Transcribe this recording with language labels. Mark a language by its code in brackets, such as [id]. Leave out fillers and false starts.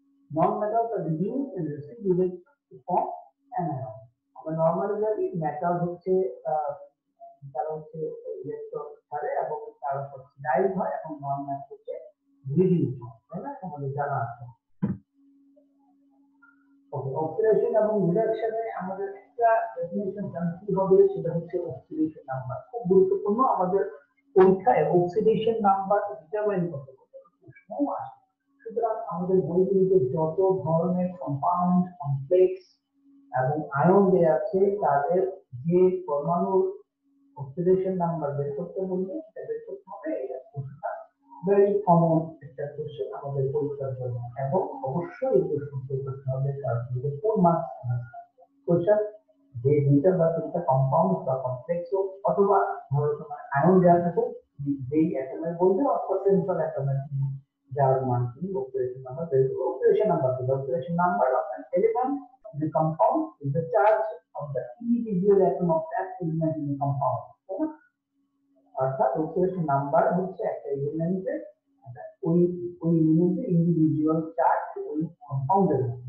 [en] Non-metals are reduced and receive electrons to form anions. [bn] আমরা normally জানি metal হচ্ছে তারা হচ্ছে ইলেকট্রন ছাড়ে এবং তারা অক্সিডাইজ হয় এবং নন মেটাল হচ্ছে রিডিউস হয়, তাই না? আমাদের জানা আছে। ওকে, অক্সিডেশন এবং রিডাকশনে আমাদের একটা ডেফিনিশন জানতে হবে, সেটা হচ্ছে অক্সিডেশন নাম্বার। খুব গুরুত্বপূর্ণ, আমাদের পরীক্ষায় অক্সিডেশন নাম্বার ডিটারমাইন করতে প্রশ্নও আসে। সুতরাং আমাদের বইগুলিতে যত ধরনের কম্পাউন্ড, কমপ্লেক্স এবং আয়ন দেয়া আছে তাদের যে পরমাণুর অক্সিডেশন নাম্বার বের করতে বলবে সেটা বের করতে হবে। এটা প্রশ্নটা ভেরি কমন একটা কোশ্চেন আমাদের পরীক্ষার জন্য, এবং অবশ্যই এই প্রশ্নটি করতে হবে তার 4 মার্কস কোশ্চেন। যে দুইটা বা তিনটা কম্পাউন্ড বা কমপ্লেক্স অথবা ধরো তোমার আয়ন দেওয়া থাকুক, যেই অ্যাটমের বলবে অথবা সেন্ট্রাল অ্যাটমের যার মান তুমি অক্সিডেশন নাম্বার বের করবে। অক্সিডেশন নাম্বার কি? [en] Oxidation number of an element in the compound is the charge of the individual atom of that element in the compound. [bn] অর্থাৎ অক্সিডেশন নাম্বার হচ্ছে একটা এলিমেন্টের ওই এলিমেন্টের ইন্ডিভিজুয়াল চার্জ ওই কম্পাউন্ডের মধ্যে।